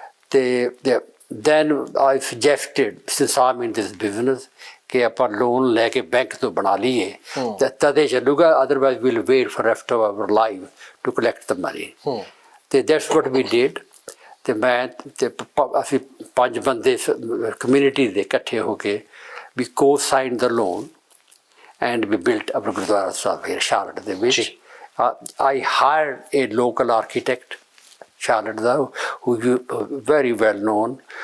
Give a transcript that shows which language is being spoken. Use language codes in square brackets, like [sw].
[en] ਤੇ then I suggested, since I'm in this business, [pa] ਕਿ ਆਪਾਂ ਲੋਨ ਲੈ ਕੇ ਬੈਂਕ ਤੋਂ ਬਣਾ ਲਈਏ ਤਦੇ ਚੱਲੂਗਾ, [en] otherwise we'll wait for rest of our life to collect the money. ਤੇ that's what we did. [pa] ਤੇ ਮੈਂ ਤੇ ਅਸੀਂ 5 ਬੰਦੇ ਕਮਿਊਨਿਟੀ ਦੇ ਇਕੱਠੇ ਹੋ ਕੇ [en] we co-signed the loan and we built our [pa] Gurdwara Sahib here Charlotte ਦੇ ਵਿੱਚ। [en] I hired a local architect Charlotte ਦਾ, who very well known.